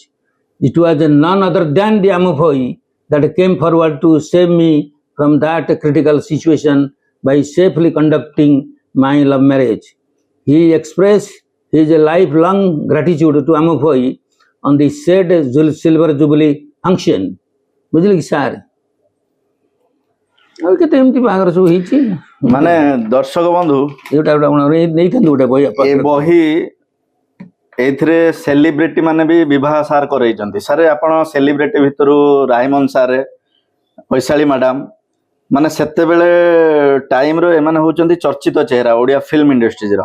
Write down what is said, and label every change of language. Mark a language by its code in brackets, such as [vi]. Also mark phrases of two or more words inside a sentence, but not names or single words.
[en] It was none other than the Amukhui that came forward to save me from that critical situation by safely conducting my love marriage." He expressed his lifelong gratitude to Amukhui on the said Silver Jubilee function. [or] ବୁଝିଲେ କି ସାର୍? ଆଉ କେତେ ଏମିତି ବାହାଘର ସବୁ ହେଇଛି। ମାନେ ଦର୍ଶକ ବନ୍ଧୁ, ଏଇଟା ଗୋଟେ ଆପଣ ନେଇଥାନ୍ତୁ ଗୋଟେ ବହି ଏ ବହି ଏଇଥିରେ ସେଲିବ୍ରିଟି ମାନେ ବି ବିବାହ ସାର୍ କରେଇଛନ୍ତି। ସାର୍ ଆପଣ ସେଲିବ୍ରିଟି ଭିତରୁ ରାଇମନ ସାର୍, ବୈଶାଳୀ ମ୍ୟାଡାମ, ମାନେ ସେତେବେଳେ ଟାଇମର ଏମାନେ ହଉଛନ୍ତି ଚର୍ଚ୍ଚିତ ଚେହେରା ଓଡିଆ [en] film industry.